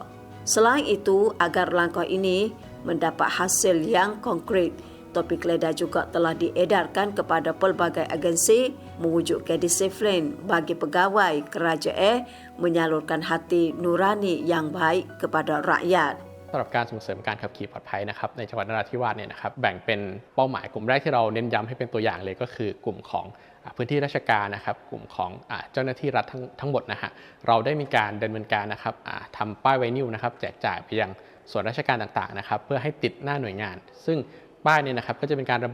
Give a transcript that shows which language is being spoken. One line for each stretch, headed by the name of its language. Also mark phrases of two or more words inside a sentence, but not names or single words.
Malay: Selain itu, agar langkah ini mendapat hasil yang konkret, topi keledar juga telah diedarkan kepada pelbagai agensi mewujudkan disiplin bagi pegawai kerajaan menyalurkan hati nurani yang baik kepada rakyat.
Thai: สำหรับการส่งเสริมการขับขี่ปลอดภัยนะครับในจังหวัดนราธิวาสเนี่ยนะครับแบ่งเป็นเป้าหมายกลุ่มแรกที่เราเน้นย้ำให้เป็นตัวอย่างเลยก็คือกลุ่มของพื้นที่ราชการนะครับกลุ่มของเจ้าหน้าที่รัฐทั้งหม ดนะฮะเราได้มีการดำเนินการนะครับทำป้ายไวนิลนะครับแจกจ่ายไปยังส่วนราชการต่างๆนะครับเพื่อให้ติดหน้าหน่วยงานซึ่งป้ายเนี่ยนะครับก็จะเป็นการระ